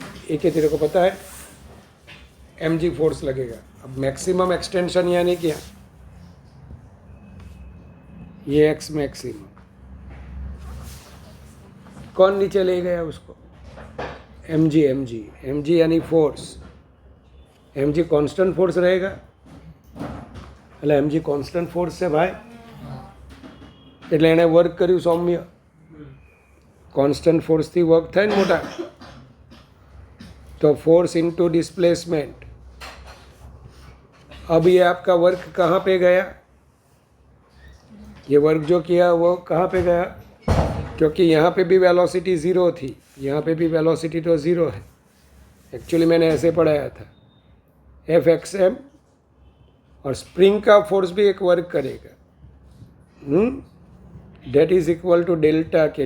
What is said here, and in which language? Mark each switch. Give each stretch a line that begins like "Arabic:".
Hindi: एक तेरे को पता है, mg फोर्स लगेगा। अब मैक्सिमम एक्सटेंशन यानी क्या? ये एक्स मैक्सिमम, कौन नीचे ले गया उसको? mg यानी फोर्स। mg कांस्टेंट फोर्स रहेगा,
Gujarati: એટલે mg કોન્સ્ટન્ટ ફોર્સ છે ભાઈ, એટલે એણે વર્ક કર્યું સૌમ્ય, કોન્સ્ટન્ટ ફોર્સથી વર્ક થાય ને મોટા,
Hindi: तो फोर्स इनटू डिस्प्लेसमेंट। अब ये आपका वर्क कहाँ पे गया? ये वर्क जो किया वो कहाँ पे गया? क्योंकि यहाँ पे भी वेलोसिटी ज़ीरो थी, यहाँ पे भी वेलोसिटी तो ज़ीरो है। एक्चुअली मैंने ऐसे पढ़ाया था, F(x(m) और स्प्रिंग का फोर्स भी एक वर्क करेगा, date is equal to delta के।